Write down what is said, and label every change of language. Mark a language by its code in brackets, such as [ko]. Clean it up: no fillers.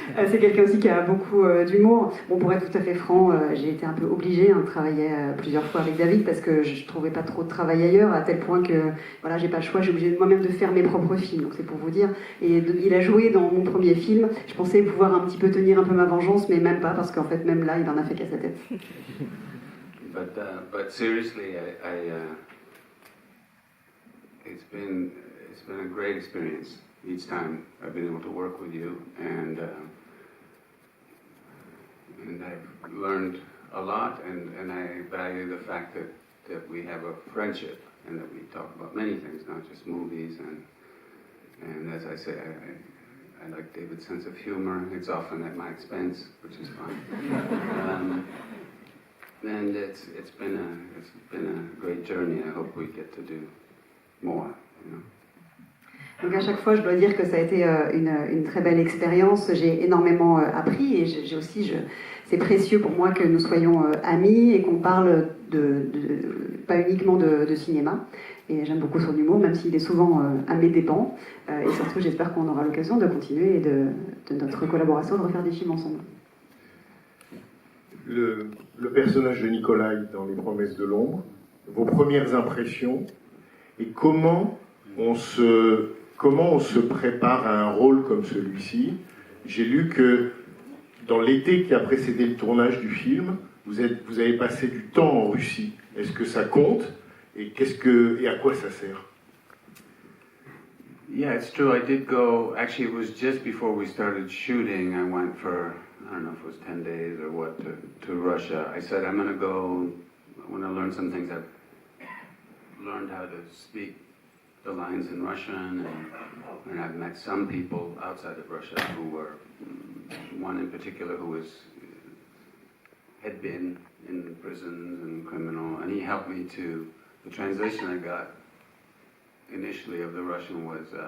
[fr] C'est quelqu'un aussi qui a beaucoup d'humour. Bon, pour être tout à fait franc, j'ai été un peu obligée de travailler plusieurs fois avec David parce que je trouvais pas trop de travail ailleurs, à tel point que voilà, j'ai pas le choix, j'ai obligée moi-même de faire mes propres films. Donc c'est pour vous dire. Et il a joué dans mon premier film. Je pensais pouvoir un petit peu tenir un peu ma vengeance, mais même pas, parce qu'en fait même là, il en a fait qu'à sa tête. [en] But seriously, it's been a great experience each time I've been able to work with you, and I've learned a lot, and I value the fact that we have a friendship and that we talk about many things, not just movies. And as I say, I like David's sense of humor. It's often at my expense, which is fine. And it's been a great journey. I hope we get to do more. You know. [fr] Donc à chaque fois, je dois dire que ça a été une très belle expérience. J'ai énormément appris et j'ai aussi, c'est précieux pour moi que nous soyons amis et qu'on parle pas uniquement de cinéma. Et j'aime beaucoup son humour, même s'il est souvent à mes dépens. Et surtout, j'espère qu'on aura l'occasion de continuer et de notre collaboration, de refaire des films ensemble. Le personnage de Nikolai dans Les Promesses de l'ombre, vos premières impressions et comment on se prépare à un rôle comme celui-ci. J'ai lu que dans l'été qui a précédé le tournage du film, vous avez passé du temps en Russie. Est-ce que ça compte et à quoi ça sert? [en] Yeah, it's true. I did go. Actually, it was just before we started shooting. I went for, I don't know if it was 10 days or what, to Russia. I said, I'm going to go, I want to learn some things. I've learned how to speak the lines in Russian, and I've met some people outside of Russia who were, one in particular who had been in prisons and criminal, and he helped me to, the translation I got initially of the Russian was